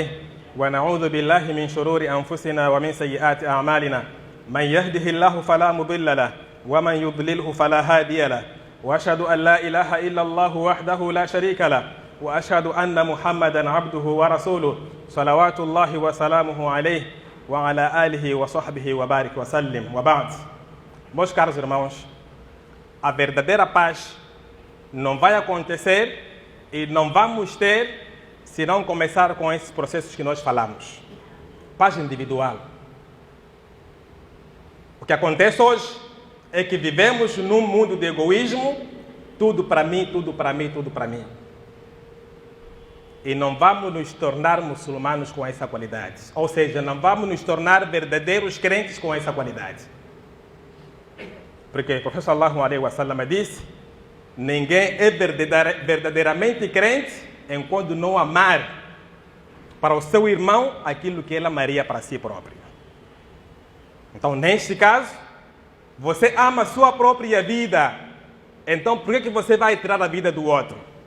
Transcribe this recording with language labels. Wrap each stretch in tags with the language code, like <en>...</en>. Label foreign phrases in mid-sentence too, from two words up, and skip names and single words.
<ar>ونعوذ بالله من شرور أنفسنا ومن سيئات أعمالنا، من يهده الله فلا مضل له ومن يضلله فلا هادي له، وأشهد أن لا إله إلا الله وحده لا شريك له، وأشهد أن محمدًا عبده ورسوله صلوات الله وسلامه عليه وعلى آله وصحبه وبارك وسلم. وبعد.</ar> <pt>Meus caros irmãos, a verdadeira paz não vai acontecer e não vamos ter se não começar com esses processos que nós falamos. Paz individual. O que acontece hoje é que vivemos num mundo de egoísmo, tudo para mim, tudo para mim, tudo para mim. E não vamos nos tornar muçulmanos com essa qualidade. Ou seja, não vamos nos tornar verdadeiros crentes com essa qualidade. Porque o professor</pt> <ar>صلى الله عليه وسلم</ar> <pt>disse: ninguém é verdadeiramente crente enquanto não amar para o seu irmão aquilo que ele amaria para si próprio. Então, neste caso, você ama a sua própria vida. Então, por que você vai tirar a vida do outro?</pt>